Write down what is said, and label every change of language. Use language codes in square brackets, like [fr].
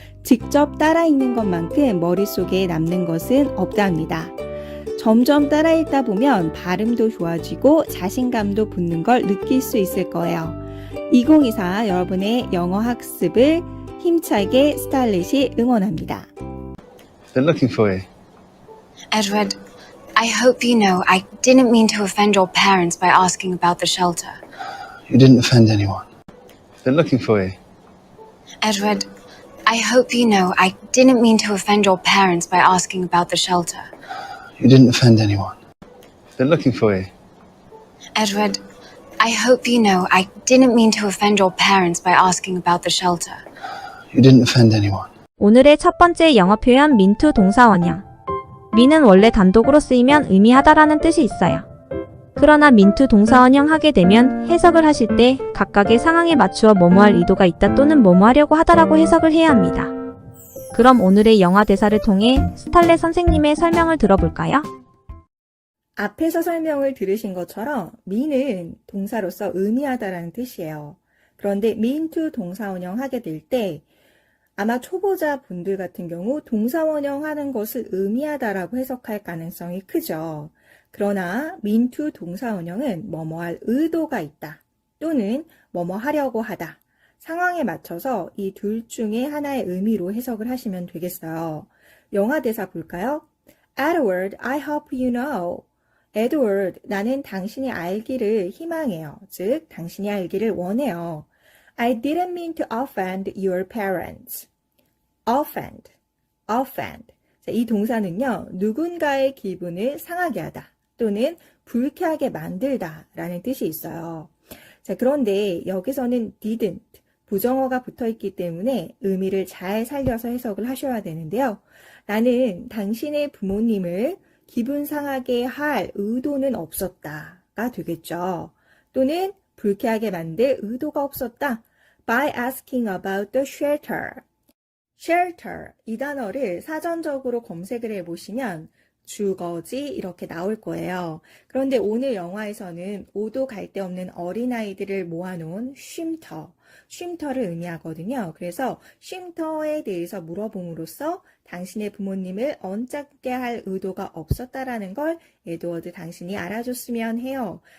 [ko] 직접 따라 읽는 것만큼 머릿속에 남는 것은 없답니다. 점점 따라 읽다 보면 발음도 좋아지고 자신감도 붙는 걸 느낄 수 있을 거예요. 2024 여러분의 영어 학습을 힘차게 스탈렛이 응원합니다. [en] They're looking for you. Edward, I hope you know I didn't mean to offend your parents by asking about the shelter. You didn't offend anyone. They're looking for you. Edward, I hope you know I didn't mean to offend your parents by asking about the shelter. You didn't offend anyone. They're looking for you. Edward, I hope you know I didn't mean to offend your parents by asking about the shelter. You didn't offend anyone. [ko] 오늘의 첫 번째 영어 표현 mean to 동사원형. mean은 원래 단독으로 쓰이면 의미하다라는 뜻이 있어요. 그러나 mean to 동사원형 하게 되면 해석을 하실 때 각각의 상황에 맞추어 뭐뭐할 의도가 있다 또는 뭐뭐하려고 하다라고 해석을 해야 합니다. 그럼 오늘의 영화 대사를 통해 스탈렛 선생님의 설명을 들어볼까요? 앞에서 설명을 들으신 것처럼 mean은 동사로서 의미하다라는 뜻이에요. 그런데 mean to 동사원형 하게 될 때 아마 초보자 분들 같은 경우 동사원형 하는 것을 의미하다라고 해석할 가능성이 크죠. 그러나 mean to 동사원형은 뭐뭐할 의도가 있다 또는 뭐뭐 하려고 하다. 상황에 맞춰서 이 둘 중에 하나의 의미로 해석을 하시면 되겠어요. 영화 대사 볼까요? [en] Edward, I hope you know. [ko] Edward, 나는 당신이 알기를 희망해요. 즉, 당신이 알기를 원해요. [en] I didn't mean to offend your parents. Offend, offend. [ko] 자, 이 동사는요, 누군가의 기분을 상하게 하다 또는 불쾌하게 만들다 라는 뜻이 있어요. 자, 그런데 여기서는 didn't, 부정어가 붙어 있기 때문에 의미를 잘 살려서 해석을 하셔야 되는데요. 나는 당신의 부모님을 기분 상하게 할 의도는 없었다가 되겠죠. 또는 불쾌하게 만들 의도가 없었다. [en] By asking about the shelter. [ko] shelter, 이 단어를 사전적으로 검색을 해보시면 주거지 이렇게 나올 거예요. 그런데 오늘 영화에서는 오도 갈 데 없는 어린아이들을 모아놓은 쉼터를 의미하거든요. 그래서 쉼터에 대해서 물어봄으로써 당신의 부모님을 언짢게 할 의도가 없었다라는 걸 에드워드 당신이 알아줬으면 해요.